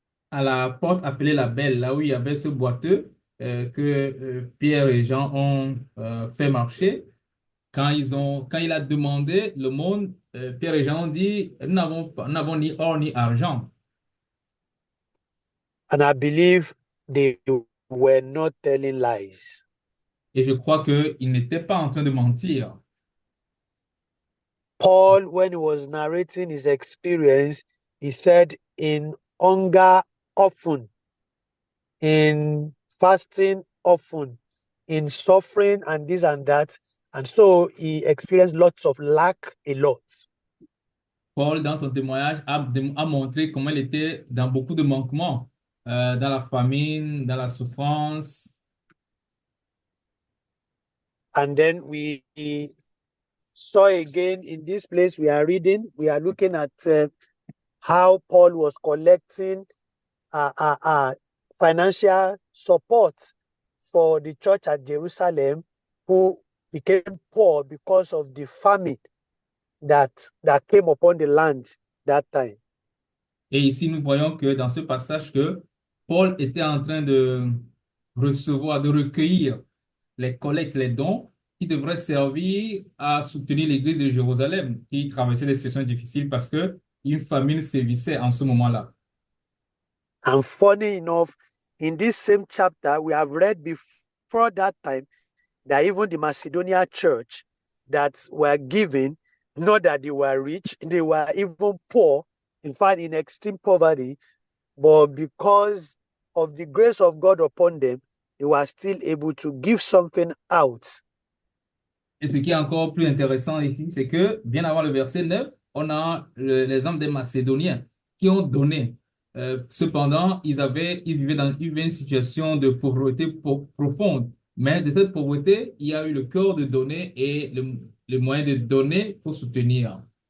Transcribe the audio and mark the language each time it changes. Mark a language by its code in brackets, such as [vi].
[fr] À la porte appelée la Belle, là où il y avait ce boiteux que Pierre et Jean ont fait marcher, quand il a demandé le monde, Pierre et Jean ont dit, nous n'avons ni or ni argent. [en] And I believe they were not telling lies. [fr] Et je crois qu'ils n'étaient pas en train de mentir. [en] Paul, when he was narrating his experience, he said, in hunger often, in fasting often, in suffering and this and that. And so he experienced lots of lack a lot. [fr] Paul, dans son témoignage, a montré comment il était dans beaucoup de manquements, dans la famine, dans la souffrance. [en] And then we saw again in this place we are reading, we are looking at how Paul was collecting financial support for the church at Jerusalem, who became poor because of the famine that came upon the land that time. [fr] Et ici, nous voyons que dans ce passage que Paul était en train de recevoir, de recueillir les collectes, les dons qui devraient servir à soutenir l'église de Jérusalem qui traversait des situations difficiles parce que une famine sévissait en ce moment-là. [en] And funny enough, in this same chapter, we have read before that time that even the Macedonia church that were giving, not that they were rich, they were even poor, in fact, in extreme poverty, but because of the grace of God upon them, they were still able to give something out. [fr] Et ce qui est encore plus intéressant ici, c'est que, bien avant le verset 9, on a l'exemple des Macédoniens qui ont donné. Cependant, ils vivaient une situation de pauvreté profonde. Mais de cette pauvreté, il y a eu le cœur de donner et le moyen de donner pour soutenir.